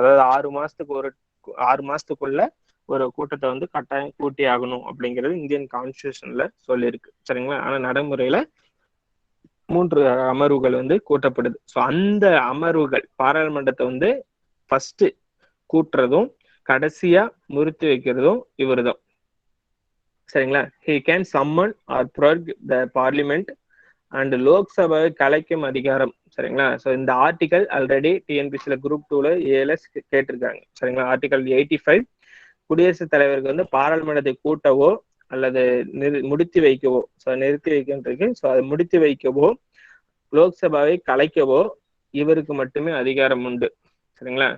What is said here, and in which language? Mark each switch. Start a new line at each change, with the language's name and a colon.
Tamil: அதாவது 6 மாசத்துக்குள்ள ஒரு கூட்டத்தை வந்து கட்டாயம் கூட்டி ஆகணும் அப்படிங்கிறது இந்தியன் கான்ஸ்டியூஷன்ல சொல்லியிருக்கு. சரிங்களா? ஆனா நடைமுறையில 3 அமர்வுகள் வந்து கூட்டப்படுது. ஸோ அந்த அமர்வுகள் பாராளுமன்றத்தை வந்து ஃபர்ஸ்ட் கூட்டுறதும் கடைசியா முறித்து வைக்கிறதும் இவருதான். சரிங்களா?
English: he can summon or prorogue the parliament and
Tamil: லோக்சபாவை கலைக்கும் அதிகாரம். சரிங்களா? ஸோ இந்த ஆர்டிகல் ஆல்ரெடி டிஎன்பிசில குரூப் 2ல ஏஎல்எஸ் கேட்டிருக்காங்க. சரிங்களா? ஆர்டிகல் 85 குடியரசுத் தலைவருக்கு வந்து பாராளுமன்றத்தை கூட்டவோ அல்லது முடித்து வைக்கவோ, ஸோ நிறுத்தி வைக்கின்றது, ஸோ அதை முடித்து வைக்கவோ லோக்சபாவை கலைக்கவோ இவருக்கு மட்டுமே அதிகாரம் உண்டு. சரிங்களா?